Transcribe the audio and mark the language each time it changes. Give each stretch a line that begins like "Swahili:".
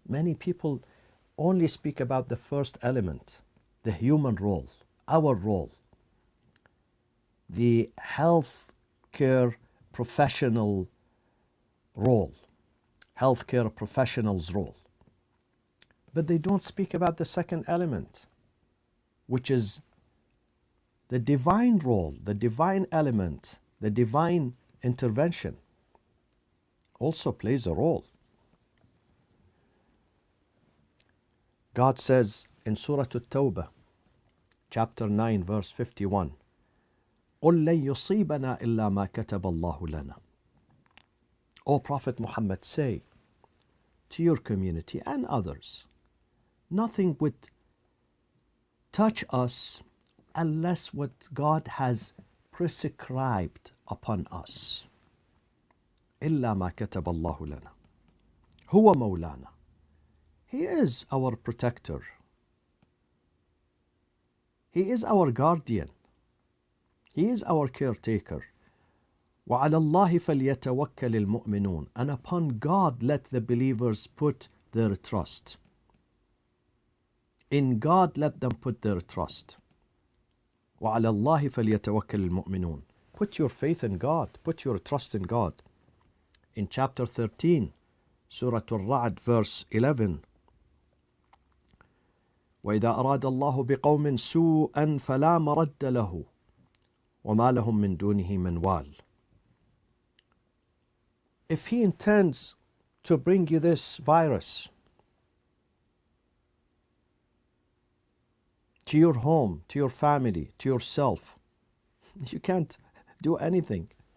English: Many people only speak about the first element, the human role, our role, the healthcare professional role, healthcare professionals' role. But they don't speak about the second element, which is the divine role, the divine element, the divine intervention also plays a role. God says in Surah At-Tawbah, chapter 9, verse 51,
Arabic: قُلْ لَن يُصِيبَنَا إِلَّا مَا كَتَبَ اللَّهُ لَنَا.
English: O Prophet Muhammad, say to your community and others, nothing would touch us unless what God has prescribed upon us.
Arabic: إِلَّا مَا كَتَبَ اللَّهُ لَنَا. هُوَ مَوْلَانَا.
English: He is our protector. He is our guardian. He is our caretaker.
Arabic: وَعَلَى اللَّهِ فَلْيَتَوَكَّلِ الْمُؤْمِنُونَ.
English: And upon God let the believers put their trust. In God let them put their trust.
Arabic: وَعَلَى اللَّهِ فَلْيَتَوَكَّلِ الْمُؤْمِنُونَ.
English: Put your faith in God. Put your trust in God. In chapter 13, Surah Al-Ra'd, verse 11,
Arabic: وَإِذَا أَرَادَ اللَّهُ بِقَوْمٍ سُوءًا فَلَا مَرَدَّ لَهُ وَمَا لَهُم مِّن دُونِهِ مِنْ وَالٍ.
English: If He intends to bring you this virus to your home, to your family, to yourself, you can't do anything.